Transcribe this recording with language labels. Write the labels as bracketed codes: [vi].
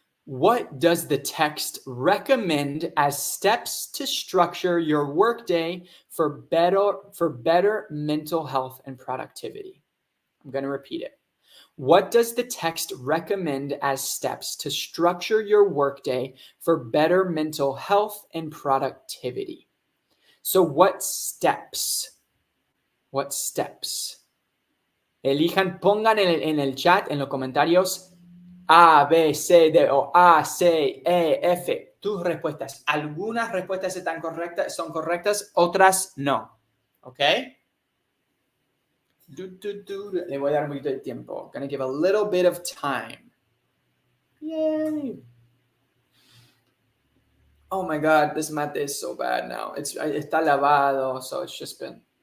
[en] What does the text recommend as steps to structure your workday for better mental health and productivity? I'm going to repeat it. What does the text recommend as steps to structure your workday for better mental health and productivity? So what steps? What steps? [es] Elijan, pongan en el chat, en los comentarios, A, B, C, D o A, C, E, F. Tus respuestas. Algunas respuestas son correctas, otras no. ¿Ok? Le voy a dar un poquito de tiempo. [en] Gonna give a little bit of time. Yay. Oh my God, this mate is so bad now. [es] Está lavado, [en] so it's just been...